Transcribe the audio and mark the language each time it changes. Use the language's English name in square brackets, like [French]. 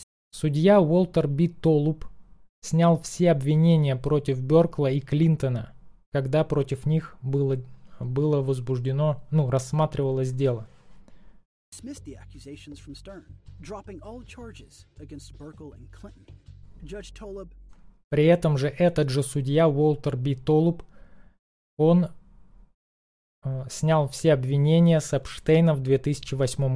[Russian] Судья Уолтер Б. Толуп снял все обвинения против Беркла и Клинтона, когда против них было возбуждено, ну, рассматривалось дело. [English] Dismissed the accusations from Stern, dropping all charges against Burkle and Clinton. [Russian] При этом же этот же судья, Уолтер Б. Толуп, он снял все обвинения с Эпштейна в 2008